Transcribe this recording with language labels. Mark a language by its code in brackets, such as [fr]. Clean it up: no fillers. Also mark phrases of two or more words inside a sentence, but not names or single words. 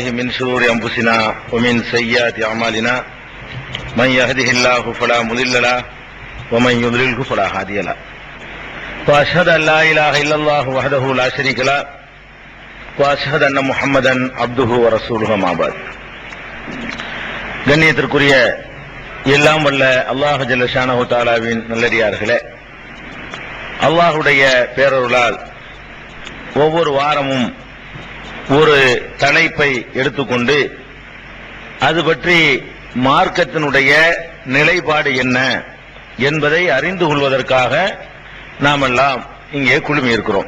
[ar] من شرور أنفسنا ومن سيئات أعمالنا من يهده الله فلا مضل له ومن يضلله فلا هادي له وأشهد أن لا إله إلا الله وحده لا شريك له وأشهد أن محمدا عبده ورسوله ما بعد. [ta] கண்ணியத்திற்குரிய எல்லாம் வல்ல [ar] الله جل شأنه [ta] தஆலாவின் நல்லடியார்களே, அல்லாஹுடைய பேரருளால் ஒவ்வொரு வாரமும் ஒரு தலைப்பை எடுத்துக்கொண்டு அது பற்றி மார்க்கத்தினுடைய நிலைப்பாடு என்ன என்பதை அறிந்து கொள்வதற்காக நாம் எல்லாம் இங்கே குழுமி இருக்கிறோம்.